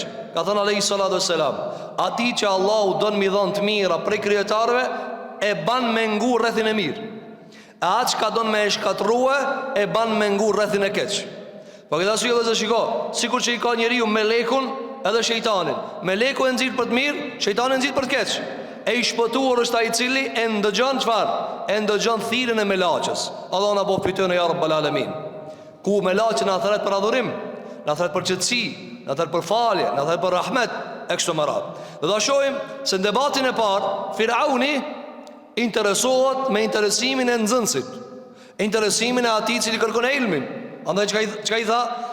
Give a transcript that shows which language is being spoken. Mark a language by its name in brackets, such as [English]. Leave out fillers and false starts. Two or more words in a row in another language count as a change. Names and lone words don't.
[Albanian] Ka thënë [Arabic] عليه الصلاة والسلام, [Albanian] ati që Allahu don mi dhon të mira prej krijetarëve e ban me ngu rrethin e mirë, e atë që ka don me e shkatrua e ban me ngu rrethin e keq. Po këtë arsye vëllezër, shiko, sikur që i ka njeriu melekun edhe shejtanin. Meleku e nxit për të mirë, shejtani e nxit për të keq. E i shpëtuar është ai i cili e ndëgjon çfarë? E ndëgjon thirrjen e melaçës. Allah na bëf pyetën [Arabic] يا رب العالمين. [Albanian] Ku melaçi na thret për adhurim, na thret për qetësi, na thret për falje, na thret për rahmet, e kështu me radhë. Do ta shohim se në debatin e parë Firauni interesohet me interesimin e nxënësit, interesimin e atij i cili kërkon ilmin. Andaj çka i tha?